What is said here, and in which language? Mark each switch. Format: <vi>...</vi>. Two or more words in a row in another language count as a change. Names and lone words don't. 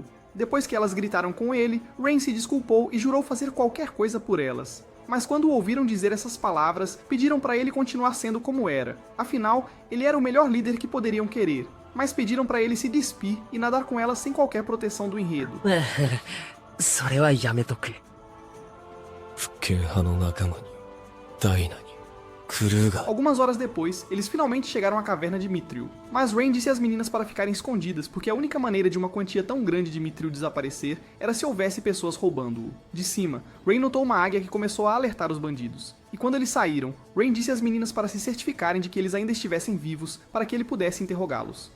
<pt>Depois que elas gritaram com ele, Rain se desculpou e jurou fazer qualquer coisa por elas. Mas quando o ouviram dizer essas palavras, pediram para ele continuar sendo como era. Afinal, ele era o melhor líder que poderiam querer. Mas pediram para ele se despir e nadar com elas sem qualquer proteção do enredo.</pt> <ja>それはやめとく。復権派の仲間にダイナにクルーガー。</ja> <pt>Algumas horas depois, eles finalmente chegaram à caverna de Mithril. Mas Rain disse às meninas para ficarem escondidas, porque a única maneira de uma quantia tão grande de Mithril desaparecer era se houvesse pessoas roubando-o. De cima, Rain notou uma águia que começou a alertar os bandidos. E quando eles saíram, Rain disse às meninas para se certificarem de que eles ainda estivessem vivos, para que ele pudesse interrogá-los.</pt>